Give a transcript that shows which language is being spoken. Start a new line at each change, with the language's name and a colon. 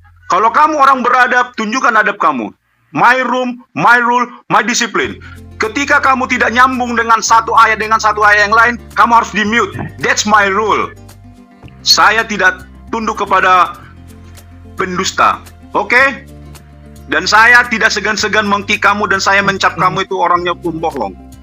Indonesian: Kalau kamu orang beradab, tunjukkan adab kamu.
English: My room, my rule, my discipline.
Indonesian: Ketika kamu tidak nyambung dengan satu ayat yang lain, kamu harus di-mute.
English: That's my rule.
Indonesian: Saya tidak tunduk kepada pendusta. Oke? Dan saya tidak segan-segan mengkick kamu dan saya mencap kamu itu orangnya pembohong.